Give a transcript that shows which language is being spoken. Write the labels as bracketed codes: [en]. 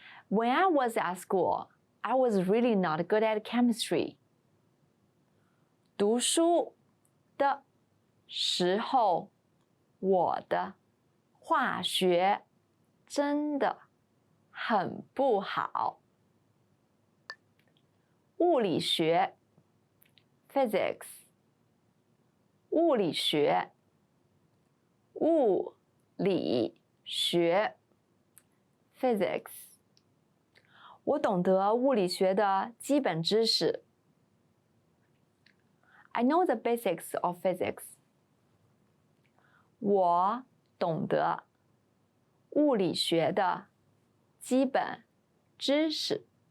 [en] When I was at school, I was really not good at chemistry. [zh] 读书的时候我的化学真的很不好。物理学 physics 物理学physics 我懂得物理学的基本知识。 [en] I know the basics of physics. [zh] 我懂得物理学的基本知识。